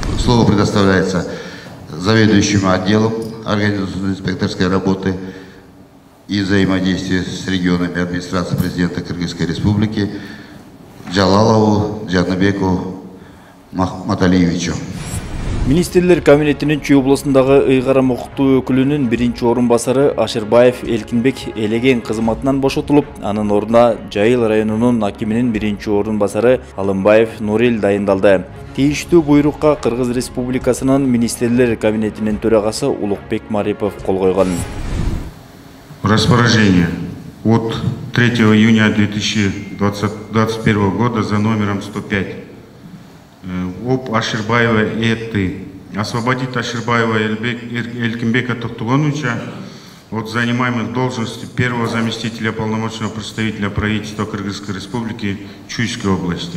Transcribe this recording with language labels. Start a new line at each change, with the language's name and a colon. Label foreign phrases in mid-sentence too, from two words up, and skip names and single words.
Russian: Слово предоставляется заведующему отделом организационной инспекторской работы и взаимодействия с регионами администрации президента Кыргызской Республики Жалалову Жаныбеку Маталиевичу.
Kyrgyz: Министрлер кабинетinin Чүй областындагы ыйгарым укуктуу өкүлүнүн биринчи орун басары Ашырбаев Элкинбек элеген кызматынан бошотулуп, анын ордуна Жайыл районунун акиминин биринчи орун басары Алымбаев Нурил дайындалды. Тийиштүү буйрукка Кыргыз Республикасынын Министрлер кабинетинин төрагасы Улукбек Марипов кол койгон.
Russian: Распоряжение от 3 июня 2021 года за номером 105 об Ашырбаева Эты. Освободить Ашырбаева Элкинбека Токтугоновича от занимаемых должностей первого заместителя полномочного представителя правительства Кыргызской Республики Чуйской области.